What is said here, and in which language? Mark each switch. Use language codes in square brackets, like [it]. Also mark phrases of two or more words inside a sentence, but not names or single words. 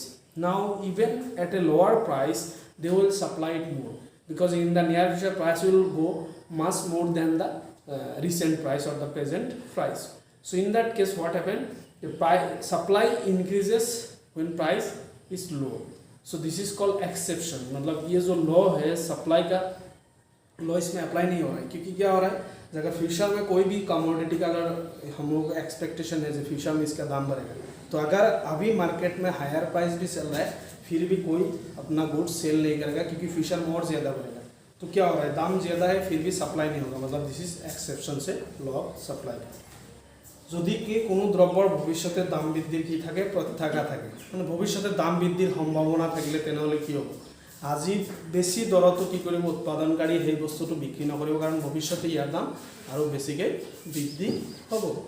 [en] Now even at a lower price they will supply it more, because in the near future price will go much more than the recent price or the present price. So in that case what happened? The price supply increases when price is low. So this is called exception. [hi] मतलब ये जो लॉ है सप्लाई का, लॉ इसमें अप्लाई नहीं हो रहा है, क्योंकि क्या हो रहा है, अगर फ्यूचर में कोई भी कमोडिटी का अगर हम लोग एक्सपेक्टेशन है जो फ्यूचर में इसका दाम बढ़ेगा, तो अगर अभी मार्केट में [en] higher price [hi] भी चल रहा है फिर भी कोई अपना [en] goods sell [hi] नहीं करेगा क्योंकि फ्यूचर में और ज़्यादा बढ़ेगा, तो क्या हो रहा है, दाम ज़्यादा है फिर भी सप्लाई नहीं होगा। [en] मतलब this is exception से law of supply. [as] যদি কি কোনো দ্রব্যৰ ভৱিষ্যতে দাম বৃদ্ধিৰ কি থাকে, প্ৰত্যাশা থাকে, মানে ভৱিষ্যতে দাম বৃদ্ধিৰ সম্ভাৱনা থাকিলে তেনেহ'লে কি হ'ব, আজি বেছি দৰতো কি কৰিব, উৎপাদনকাৰী সেই বস্তুটো বিক্ৰী নকৰিব, কাৰণ ভৱিষ্যতে ইয়াৰ দাম আৰু বেছিকৈ বৃদ্ধি হ'ব।